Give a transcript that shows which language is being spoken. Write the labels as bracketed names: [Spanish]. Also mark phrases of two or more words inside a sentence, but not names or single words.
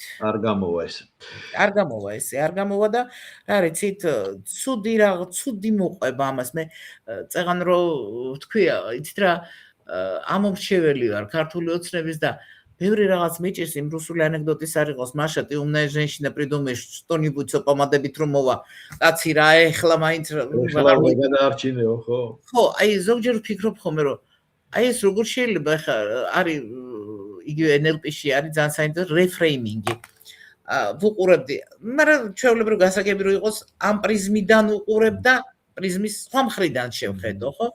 [Georgian] არ გამოვა ეს. არ გამოვა ესე, არ გამოვა და რა რიცით, ცუდი მოყვება ამას. მე წეღან რო თქვია, იცით რა, ამომრჩეველი ვარ ქართული ოცნების და ბევრი რაღაც მეჭირს იმ რუსული ანეკდოტის არ იყოს, [Russian] Маша, ты умная женщина, придумаешь что-нибудь со [Georgian] პომადებით რომ მოვა. კაცი რა, ეხლა მაინც ვეღარ გადაარჩინეო, ხო? ხო, აი ზოგჯერ ვფიქრობ ხოლმე რომ აი ეს როგორ შეიძლება ხა არის იგივე NLP-ში არის ძალიან საინტერესო რეფრეიმინგი. ვუყურებდი, მაგრამ ჩვეულებრივ გასაგები რო იყოს ამ პრიზმიდან უყურებ და პრიზმის სხვა მხრიდან შევხედო, ხო?